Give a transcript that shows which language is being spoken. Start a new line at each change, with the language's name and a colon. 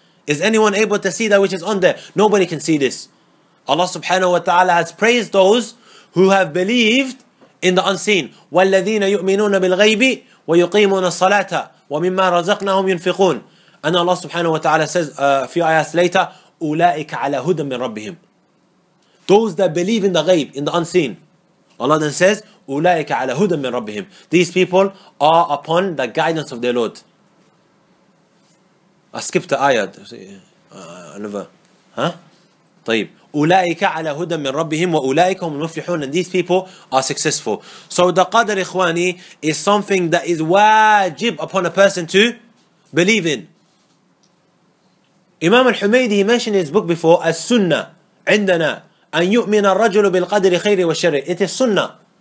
English: Is anyone able to see that which is on there? Nobody can see this. Allah subhanahu wa ta'ala has praised those who have believed in the unseen.
Arabic: وَالَّذِينَ يُؤْمِنُونَ بِالْغَيْبِ وَيُقِيمُونَ الصَّلَاةَ وَمِمَّا رَزَقْنَاهُمْ يُنْفِقُونَ.
English: And Allah subhanahu wa ta'ala says a few ayahs later,
Arabic: أُولَٰئِكَ عَلَى هُدًى مِّن رَبِّهِمْ.
English: Those that believe in the ghaib, in the unseen. Allah then says,
Arabic: أُولَٰئِكَ عَلَى هُدًى مِّن رَبِّهِمْ.
English: These people are upon the guidance of their Lord. I skipped the ayah. Another. Huh? طيب.
Arabic: أولئك على هدى من ربهم وأولئك هم المفلحون.
English: And these people are successful. So the Qadr Ikhwani is something that is wajib upon a person to believe in. Imam al-Humaydi mentioned in his book before, As-Sunnah
Arabic: عندنا أن يؤمن الرجل بالقدر خير والشر.
English: It is Sunnah.